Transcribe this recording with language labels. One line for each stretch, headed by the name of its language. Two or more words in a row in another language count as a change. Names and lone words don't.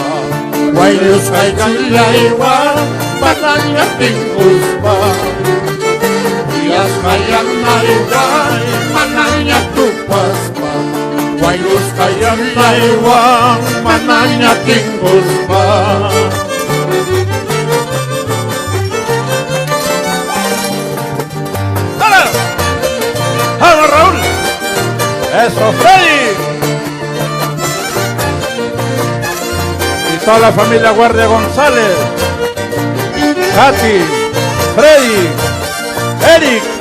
Quechua: Waylus kayalaywa, mananya tinguspa. Kuyas kayalaywa, mananya tupaspa. Waylus kayalaywa, mananya tinguspa.
Spanish: ¡Vamos, Raúl! ¡Eso, Freddy! Y toda la familia Guardia González, Katy, Freddy, Eric.